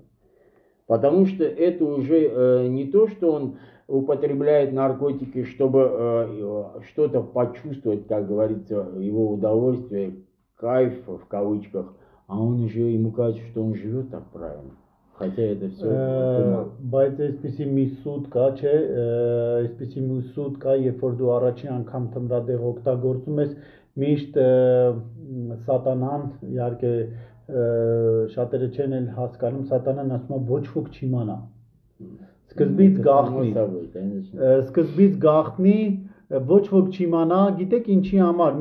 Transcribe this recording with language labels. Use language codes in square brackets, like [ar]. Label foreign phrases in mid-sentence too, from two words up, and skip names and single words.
[ru] Потому что это уже не то, что он употребляет наркотики, чтобы что-то почувствовать, как говорится, его удовольствие, кайф в кавычках, а он уже, ему кажется, что он живет так правильно. Хотя это все [hy] բայց այսպեսի մի սուտ կա, չէ, այսպեսի մի սուտ կա, երբ որ դու առաջին անգամ թմրադեղ օգտագործում ես, միշտ սատանան, իհարկե շատերը չեն էլ հասկանում, սատանան ասում է ոչ ոք չիմանա։ Սկզբից գաղտնի, ոչ ոք չիմանա, գիտեք ինչի համար,